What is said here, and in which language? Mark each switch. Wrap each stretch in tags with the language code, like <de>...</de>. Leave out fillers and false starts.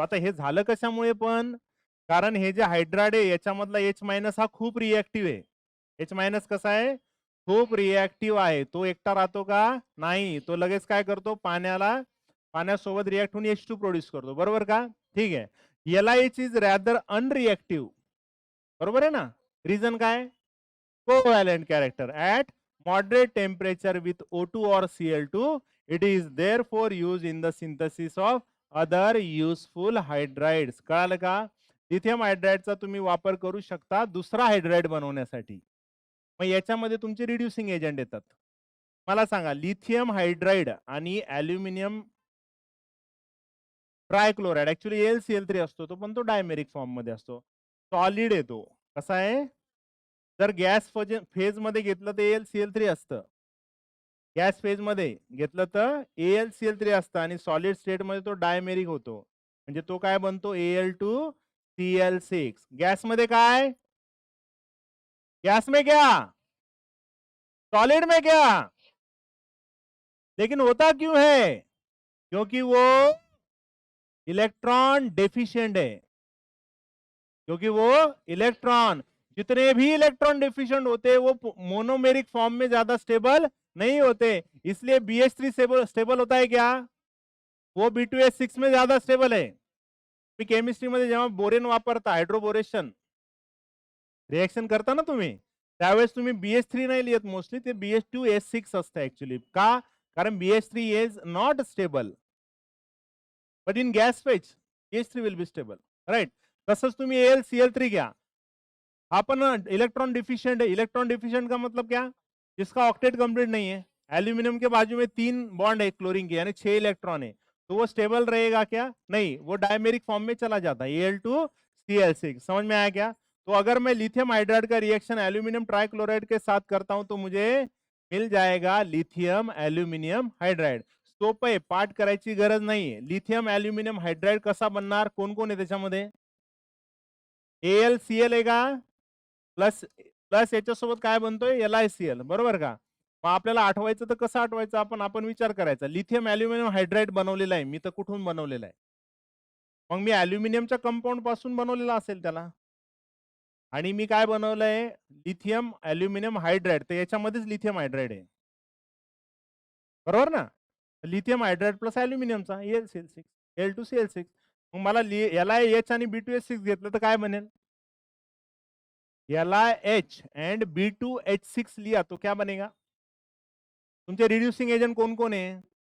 <mr>आता हे झालं कशामुळे पण? कारण हे जे हायड्राइड आहे याच्यामधला H मायनस हा खूप रिॲक्टिव्ह आहे. H मायनस कसा आहे? खूप रिॲक्टिव्ह आहे. तो एकटा राहतो का? नाही. तो लगेच काय करतो? पाण्यासोबत रिॲक्ट होऊन H2 प्रोड्यूस करतो. बरोबर का? ठीक आहे.</mr> <en>LiH is rather unreactive.</en> <mr>बरोबर आहे ना? रिझन काय?</mr> <en>Covalent character at moderate temperature with O2 or Cl2. It is therefore used in the synthesis of other useful hydrides.</en> <mr>कळालं का? लिथियम हायड्राइडचा तुम्ही वापर करू शकता दुसरा हायड्राइड बनवण्यासाठी. मग याच्यामध्ये तुमचे रिड्युसिंग एजंट येतात. मला सांगा लिथियम हायड्राइड आणि अल्युमिनियम ट्रायक्लोराइड ऍक्च्युली AlCl3 असतो तो, पण तो डायमेरिक फॉर्म मध्ये असतो. सॉलिड येतो. कसा आहे? जर गॅस फेज मध्ये घेतलं तर AlCl3 असतं. गॅस फेज मध्ये घेतलं तर AlCl3 असतं आणि सॉलिड स्टेट मध्ये तो डायमेरिक होतो. म्हणजे तो काय बनतो? Al2Cl6. गॅस मध्ये काय?</mr> <hi>गैस में क्या? सॉलिड में क्या? लेकिन होता क्यों है? क्योंकि वो इलेक्ट्रॉन डेफिशिएंट है. क्योंकि वो इलेक्ट्रॉन, जितने भी इलेक्ट्रॉन डेफिशिएंट होते हैं वो मोनोमेरिक फॉर्म में ज्यादा स्टेबल नहीं होते. इसलिए BH3 स्टेबल होता है क्या? वो B2H6 में ज्यादा स्टेबल है.</hi> <mr>केमिस्ट्री मध्ये जेव्हा बोरेन वापरता, हायड्रोबोरेशन रिएक्शन करता ना तुम्ही, त्यावेळेस तुम्ही BH3 नाही लिहित मोस्टली, ते BH2S6 असतं ऍक्च्युली. का?</mr> <en>कारण BH3 is not stable. But in gas phase BH3 will be stable. Right.</en> <mr>तसंच तुम्ही AlCl3 घ्या.</mr> <hi>अपन इलेक्ट्रॉन डिफिशिएंट है। इलेक्ट्रॉन डिफिशिएंट का मतलब क्या? जिसका ऑक्टेट कंप्लीट नहीं है। एल्यूमिनियम के बाजू में 3 बॉन्ड है क्लोरीन के, यानी 6 इलेक्ट्रॉन है, तो वो स्टेबल रहेगा क्या? नहीं, वो डायमेरिक फॉर्म में चला जाता है, Al2Cl6। समझ में आया क्या? तो अगर मैं लिथियम हाइड्राइड का रिएक्शन एल्यूमिनियम ट्राइक्लोराइड के साथ करता हूं तो मुझे मिल जाएगा लिथियम एल्यूमिनियम हाइड्राइड।</hi> <mr>सोपं आहे, पाठ करायची गरज नाहीये। लिथियम एल्यूमिनियम हायड्राइड कसा बनणार? कोण कोण आहे त्याच्यामध्ये? AlCl आहे का? प्लस प्लस याच्यासोबत काय बनतोय? LiCl, बरोबर का? मग आपल्याला आठवायचं तर कसं आठवायचं? आपण विचार करायचा, लिथियम एल्युमिनियम हायड्राइड बनवलेला आहे मी, तर कुठून बनवलेला आहे? मग मी अल्युमिनियमच्या कंपाऊंड पासून बनवलेला असेल त्याला, आणि मी काय बनवलंय? लिथियम एल्युमिनियम हायड्राइड, तर याच्यामध्येच लिथियम हायड्राइड आहे, बरोबर ना? Lithium hydride plus अल्युमिनियमचा Al2Cl6. मग मला LiH आणि B2H6 घेतलं तर काय बनेल?</mr> <hi>LiH एंड B2H6 लिया तो क्या बनेगा? तुमचे रिड्यूसिंग एजेंट कौन कौन है?</hi>